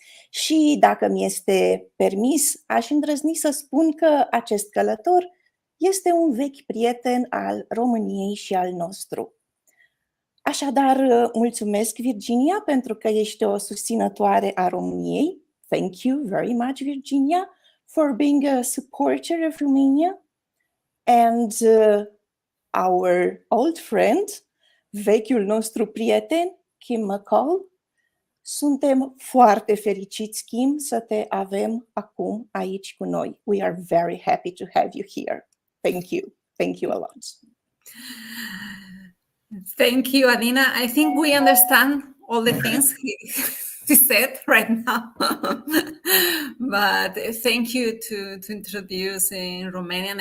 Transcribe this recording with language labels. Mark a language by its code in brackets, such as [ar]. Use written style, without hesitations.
[ro] Și dacă mi este permis, aș îndrăzni să spun că acest călător este un vechi prieten al României și al nostru. Așadar, mulțumesc, Virginia, pentru că ești o susținătoare a României. [en] Thank you very much, Virginia, for being a supporter of Romania. And our old friend, [ro] vechiul nostru prieten, [en] Kim McCaul. [ro] Suntem foarte fericiți, Kim, să te avem acum aici cu noi. [en] We are very happy to have you here. Thank you. Thank you a lot. Thank you, Adina. I think we understand all the things he said right now. But thank you to introduce in Romanian.